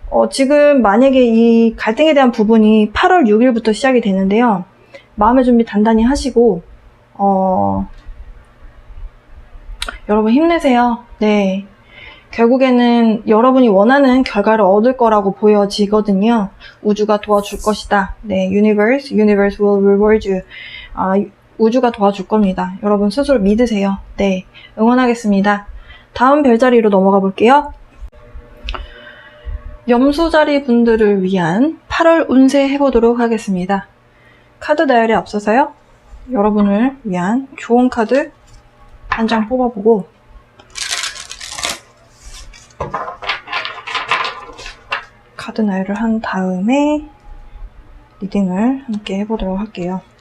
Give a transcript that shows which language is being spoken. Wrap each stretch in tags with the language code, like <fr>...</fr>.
<ko>지금 만약에 이 갈등에 대한 부분이 8월 6일부터 시작이 되는데요. 마음의 준비 단단히 하시고 여러분 힘내세요. 네, 결국에는 여러분이 원하는 결과를 얻을 거라고 보여지거든요. 우주가 도와줄 것이다.</ko> <en>네, universe will reward you.</en> <ko>우주가 도와줄 겁니다. 여러분 스스로 믿으세요. 네, 응원하겠습니다. 다음 별자리로 넘어가 볼게요. 염소자리 분들을 위한 8월 운세 해보도록 하겠습니다. 카드 다이얼에 앞서서요. 여러분을 위한 좋은 카드 한 장 뽑아보고 카드 나열을 한 다음에 리딩을 함께 해보도록 할게요.</ko>